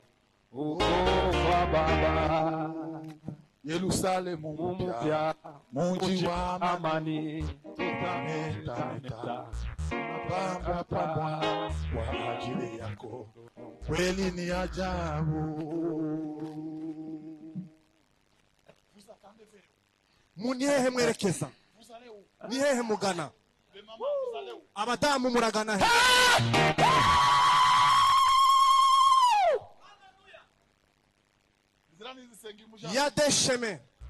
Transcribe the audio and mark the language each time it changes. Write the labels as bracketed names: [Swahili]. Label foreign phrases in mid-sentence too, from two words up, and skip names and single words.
[Swahili] Kwa Baba Yerusalemu mpya, mji wa amani, tutameta pamba pamba kwa ajili yako, kweli ni ajabu. [Kinyarwanda] Munihehe mwerekeza? Nihehe mugana? Abadamu muragana he? [French] Il y a des chemins.